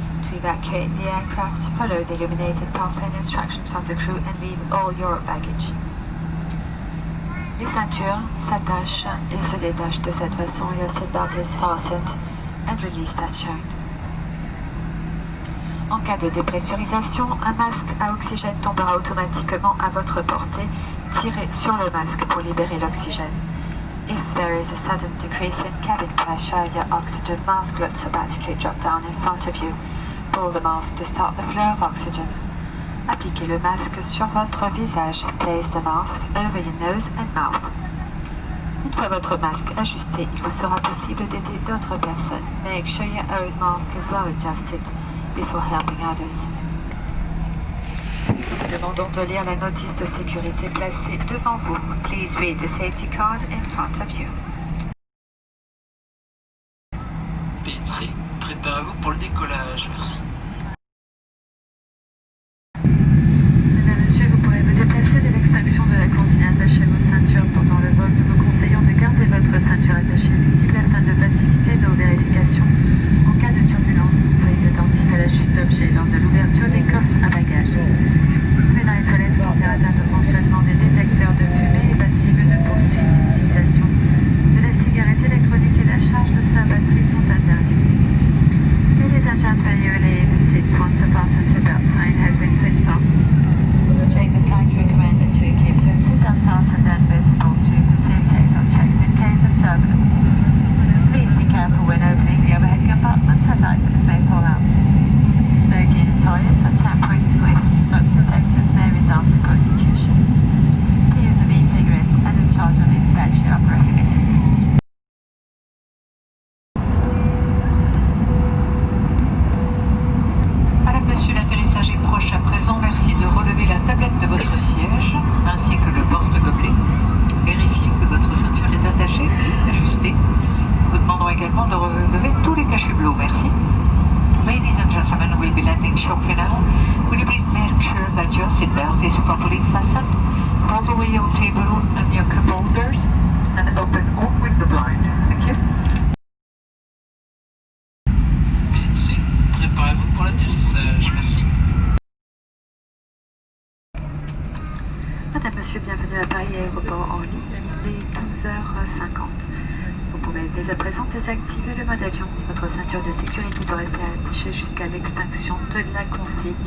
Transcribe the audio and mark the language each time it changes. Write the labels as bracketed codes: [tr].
[en] To evacuate the aircraft, follow the illuminated path and instructions from the crew and leave all your baggage. [fr] Les ceintures s'attachent et se détachent de cette façon. [en] Your seatbelt is fastened and released as shown. [fr] En cas de dépressurisation, un masque à oxygène tombera automatiquement à votre portée. Tirez sur le masque pour libérer l'oxygène. [en] If there is a sudden decrease in cabin pressure, your oxygen mask will automatically drop down in front of you. Pull the mask to start the flow of oxygen. [fr] Appliquez le masque sur votre visage. [en] Place the mask over your nose and mouth. [fr] Une fois votre masque ajusté, il vous sera possible d'aider d'autres personnes. [en] Make sure your own mask is well adjusted before helping others. [fr] Nous vous demandons de lire la notice de sécurité placée devant vous. [en] Please read the safety card in front of you. [fr] PNC, préparez-vous pour le décollage, merci. Mesdames, Messieurs, vous pourrez vous déplacer dès l'extinction de la consigne attachée vos ceintures pendant le vol. Nous vous conseillons de garder votre ceinture attachée visible afin de faciliter nos vérifications en cas de turbulence. Soyez attentifs à la chute d'objets lors de l'ouverture des coffres à bagages. Mais dans les toilettes, porter atteinte au fonctionnement des détecteurs de fumée est passible de poursuites. L'utilisation de la cigarette électronique et la charge de sa batterie sont interdites. [en] Ladies and gentlemen, you will leave the seat once the fasten seatbelt sign has been switched off. During the flight, we recommend that you keep your seatbelt fastened and visible to facilitate our checks in case of turbulence. Please be careful when opening the overhead compartments as items may fall out. Smoking in toilets or tampering with smoke detectors may result in prosecution. The use of e-cigarettes and the charge of its battery are prohibited. [fr] Madame, Monsieur, l'atterrissage est proche à présent. Merci de relever la tablette de votre siège ainsi que le porte-gobelet. Vérifiez que votre ceinture est attachée et ajustée. Nous demandons également de relever tous les cache-bleus. Merci. [en] Ladies and gentlemen, we'll be landing shortly now. Will you please make sure that your seatbelt is properly fastened? Fold away your table and your cup holders and open all window blind. Thank you. [fr] PNC, préparez-vous pour l'atterrissage, merci. Madame, Monsieur, bienvenue à Paris Aéroport en ligne. Il est 12h50. Vous pouvez dès à présent désactiver le mode avion. Votre ceinture de sécurité doit rester attachée jusqu'à l'extinction de la consigne.